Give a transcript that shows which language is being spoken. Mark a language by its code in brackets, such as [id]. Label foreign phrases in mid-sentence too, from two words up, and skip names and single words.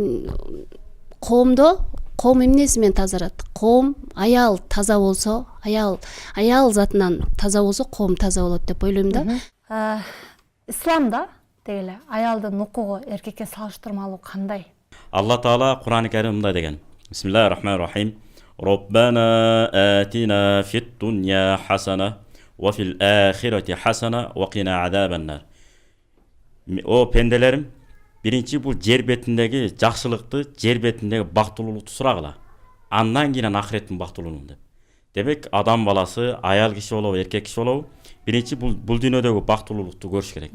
[ky] коом эмнеси менен тазарат? Коом аял таза болсо, аял затынан таза болсо, коом таза болот деп ойлойм да. Исламда деги эле аялдын укугу эркекке салыштырмалуу кандай? Алла Таала Кур'ан-ы Кәрим мындай деген. [ar] بسم الله الرحمن الرحيم. ربنا آتنا في الدنيا حسنة وفي الآخرة حسنة وقنا عذاب النار. [ky] О пенделерим, биринчи бул жер бетиндеги жакшылыкты, жер бетиндеги бактылуулукту сурагыла. Андан кийин ахиреттин бактылуулугун деп. Демек адам баласы аял киши болобу, эркек киши болобу, биринчи бул дүйнөдөгү бактылуулукту көрүш керек.